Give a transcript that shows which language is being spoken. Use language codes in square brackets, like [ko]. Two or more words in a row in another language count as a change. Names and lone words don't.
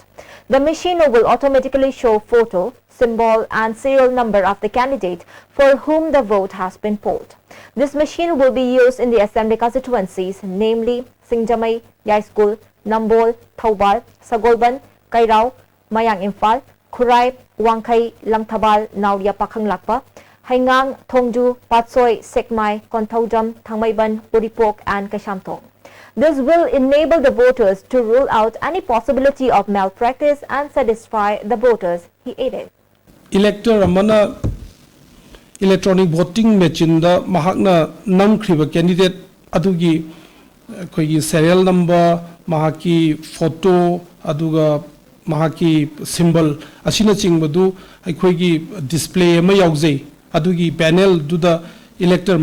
[en] The machine will automatically show photo, symbol and serial number of the candidate for whom the vote has been polled. This machine will be used in the assembly constituencies, namely Singjamai, Yaiskul, Nambol, Thaubal, Sagolban, Kairao, Mayang Imphal, Khurai, Wangkai, Langthabal, Nauria Pakhang Lakpa, Haingang, Thongju, Patsoi, Sekmai, Konthaujam, Thangmaiban, Puripok and Kashamthong. This will enable the voters to rule out any possibility of malpractice and satisfy the voters, he added. [mni] Elector amana [en] electronic voting machine [mni] da mahakna namkhriba candidate adugi koigi [en] serial number [mni] mahaki photo aduga mahaki symbol asina chingbadu aikoigi display ama yaujai adugi panel duda elector